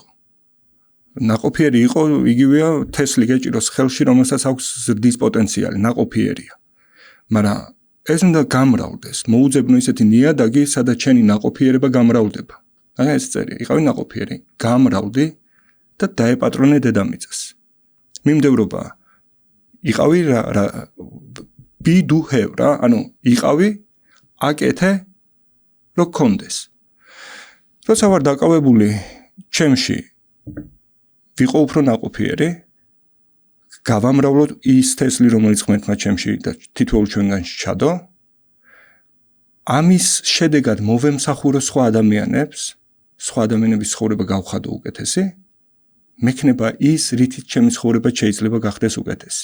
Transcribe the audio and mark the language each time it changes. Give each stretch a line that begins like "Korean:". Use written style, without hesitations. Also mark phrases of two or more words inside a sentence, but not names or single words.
Georgian: ნაყოფიერი იყო, იგივეა თესლი გეჭიროს ხელში, რომელსაც აქვს ზრდის პოტენციალი, ნაყოფიერია. მაგრამ ეს უნდა გამრავლდეს, მოუძებნო ისეთი ნიადაგი, სადაც შენი ნაყოფიერება გამრავლდება. აი ეს წერია, იყავი ნაყოფიერი, გამრავლდი და დაეპატრონე დედამიწას. მიმდევრობა იყავი რა
English: be do have
Georgian: რა, ანუ იყავი აკეთე რო გქონდეს. როცა ვარ დაკავებული ჩემში ვიყო უფრო ნაყოფიერი, გავამრავლოთ ის თესლი, რომელიც ღმერთმა ჩემში და თითოეულ ჩვენგანში ჩადო, ამის შედეგად მოვემსახურო სხვა ადამიანების ცხოვრება გავხადო უკეთესი, მექნება ის, რითიც ჩემი ცხოვრება შეიძლება გახდეს უკეთესი.